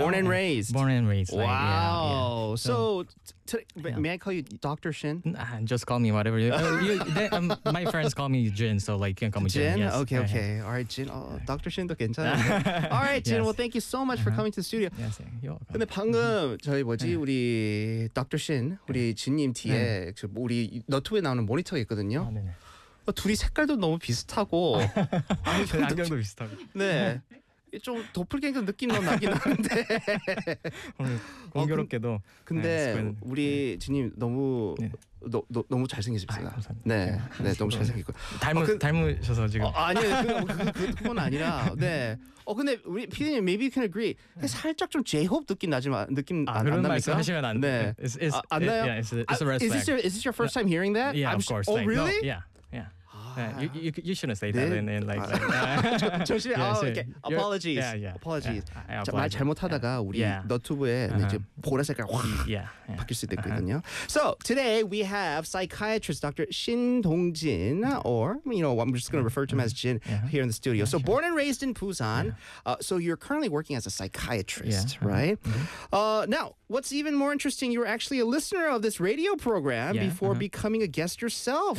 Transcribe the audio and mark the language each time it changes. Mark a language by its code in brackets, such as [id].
[en] Born and raised. Wow. Like, May I call you Dr. Shin? Just call me whatever. My friends call me Jin, so like you can call me Jin. Yes. Okay. All right, Jin. Dr. Shin도 괜찮아요. All right, Jin. Yes. Well, thank you so much for coming to the studio. Yes, you're welcome. [ko] 근데 방금 저희 뭐지? 우리 Dr. Shin, 우리 진님 뒤에 우리 너튜브에 나오는 모니터가 있거든요. 둘이 색깔도 너무 비슷하고 안경도 비슷하고. 네. 좀 도플갱어 느낌도 나긴 하는데 공교롭게도 근데 네, 우리 진님 너무 너무 잘생기셨습니다. 감사합니다. 네, 너무 잘생기고 닮으셔서 지금 아니요 그건 아니라 네. 근데 우리 피디님 maybe you can agree 살짝 좀 J-Hope 느낌 나지만 느낌 안 납니까? 그런 말씀 하시면 안 돼. 안 나요? [en] It's a respect. Is this your first time hearing that? Yeah, of course. Oh, really? Yeah. You shouldn't say that. 네? And then like apologies. Apologies. [ko] 말 잘못하다가 우리 너튜브에 이제 보라색깔 확 바뀔 수 있거든요. [en] So today we have psychiatrist Dr. Shin Dong-jin, or you know, I'm just going to refer to him as Jin here in the studio. So born and raised in Busan. So you're currently working as a psychiatrist, right? Now, what's even more interesting, you were actually a listener of this radio program before becoming a guest yourself.